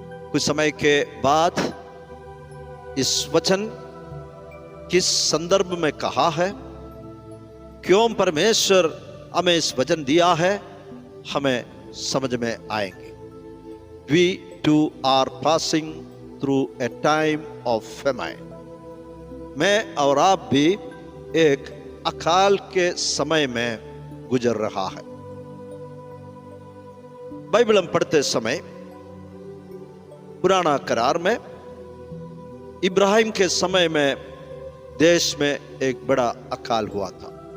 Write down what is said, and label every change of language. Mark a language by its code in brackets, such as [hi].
[hi] कुछ समय के बाद इस वचन किस संदर्भ में कहा है, क्यों परमेश्वर हमें इस वचन दिया है, हमें समझ में आएंगे। [en] We too are passing through a time of famine. [hi] मैं और आप भी एक अकाल के समय में गुजर रहा है। बाइबल हम पढ़ते समय पुराना करार में इब्राहिम के समय में देश में एक बड़ा अकाल हुआ था।